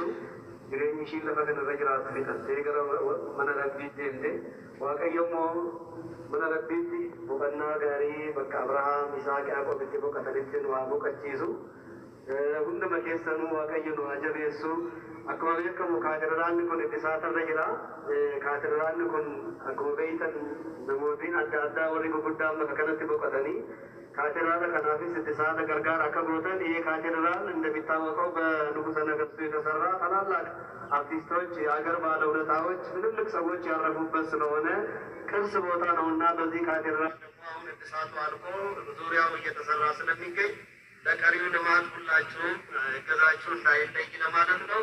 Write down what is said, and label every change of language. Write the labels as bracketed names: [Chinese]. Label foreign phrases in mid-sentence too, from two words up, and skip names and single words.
[Oromo] Jireenyi ishii lafa kanarra jiraatu fixattee gara mana rabbiitti deemte Waaqayyo immoo mana rabbiitti boqonnaa gaarii bakka Abrahaam Isaaq Yaaqoobitti boqotanitti nu haa boqochiisu. Hunduma keessanuu Waaqayyo nu haa jabeessu. Akkuma beekamu kaatedraalli kun Eddisaatarra jira. Kaatedraalli kun akkuma beektan namootni adda addaa warri gurguddaan bakka kanatti boqotanii [Amharic] ካቴድራል ከናፊስ እድሳት ገርጋር አከብሮተን ይሄ ካቴድራል እንደሚታወቀው በንጉሠ ነገሥቱ የተሰራ ታላላቅ አርቲስቶች የሀገር ባለውለታዎች ትልልቅ ሰዎች ያረፉበት ስለሆነ ቅርስ ቦታ ነውና በዚህ ካቴድራል ደግሞ አሁን እድሳቱ አልቆ ዙሪያው እየተሰራ ስለሚገኝ ለቀሪው ልማት ሁላችሁም እገዛችሁ እንዳይለይ ለማለት ነው።